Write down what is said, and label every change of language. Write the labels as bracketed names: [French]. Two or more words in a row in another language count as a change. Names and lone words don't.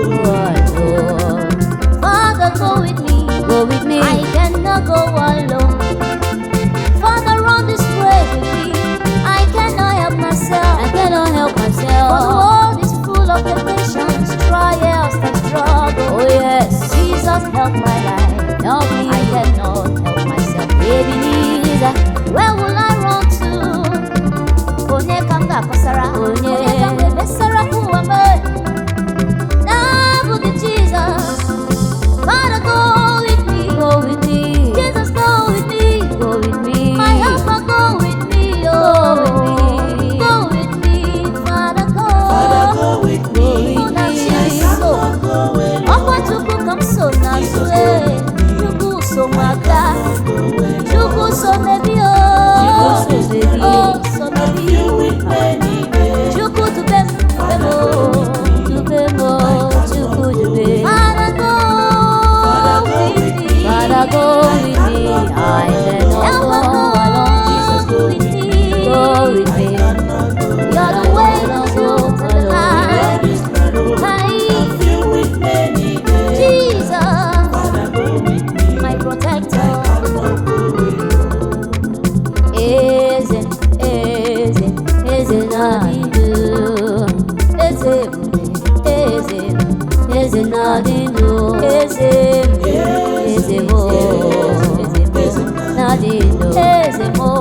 [English] alone Father go with me I cannot go alone Father run this race with me I cannot help myself For the world is full of temptations trials and struggle oh yes Jesus help my life help me I cannot help myself Ebenezer where will I run to [Igbo] onye ka m ga-akọsara onye ka m ga-emesara ụwa m [English] na-abụghị Jesus Father go with me Jesus go with me my helper go with me oh go with me Father Father, go with me. [Igbo] Mụ na chi [English] I so cannot go away. [Igbo] ọkwa Chukwu ka m so n'azụ Chukwu so m aka Chukwu so mebi o so mebi [English] Filled with many [Igbo] Chukwu dube m Chukwu dube [English] Father go with me Father go with me I cannot go alone Jesus, go with me go with me You're the way to go to the light Filled with many Jesus Father, go with me. my protector [Igbo] eze na-adị eze na-adị ndụ eze m na-adị ndụ eze m